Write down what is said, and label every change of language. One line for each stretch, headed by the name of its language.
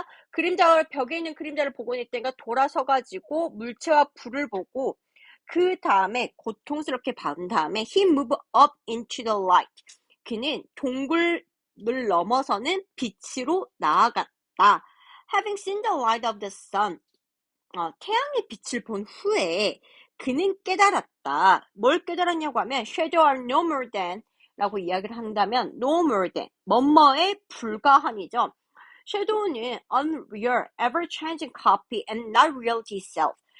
Korean: 그러니까 벽에 있는 그림자를 보고 있다니까 돌아서가지고 물체와 불을 보고 그 다음에 고통스럽게 받은 다음에
English: he moved up into the light.
Korean: 그는 동굴을 넘어서는 빛으로 나아갔다.
English: having seen the light of the sun.
Korean: 태양의 빛을 본 후에 그는 깨달았다. 뭘 깨달았냐고 하면
English: shadow are no more than
Korean: 라고 이야기를 한다면
English: no more than,
Korean: 뭐뭐에 불과함이죠.
English: shadow는 unreal, ever-changing copy and not reality itself.